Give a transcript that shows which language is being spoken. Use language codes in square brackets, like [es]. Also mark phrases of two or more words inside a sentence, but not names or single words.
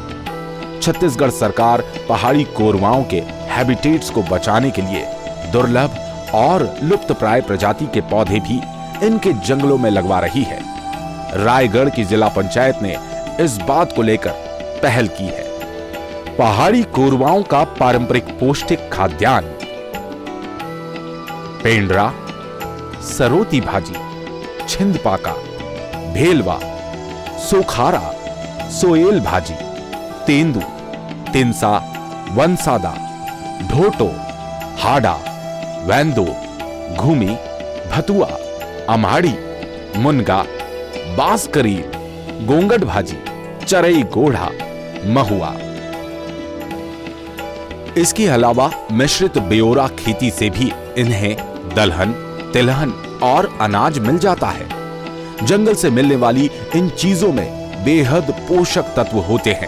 [hi] छत्तीसगढ़ सरकार पहाड़ी कोरवाओं के हैबिटेट्स को बचाने के लिए दुर्लभ और लुप्तप्राय प्रजाति के पौधे भी इनके जंगलों में लगवा रही है। रायगढ़ की जिला पंचायत ने इस बात को लेकर पहल की है। पहाड़ी कोरवाओं का पारंपरिक पौष्टिक खाद्यान्न पेंड्रा, सरोती भाजी, छिंदपाका, भेलवा, सोखारा, सोएल भाजी, तेंदू, तिनसा, वनसादा, ढोटो, हाडा, वैंदो, घूमी, भतुआ, अमाड़ी, मुनगा, बांसकरी, गोंगट भाजी, चरई गोढ़ा, महुआ। इसके अलावा मिश्रित बेओरा खेती से भी इन्हें दलहन, तिलहन और अनाज मिल जाता है। जंगल से मिलने वाली इन चीजों में बेहद पोषक तत्व होते हैं।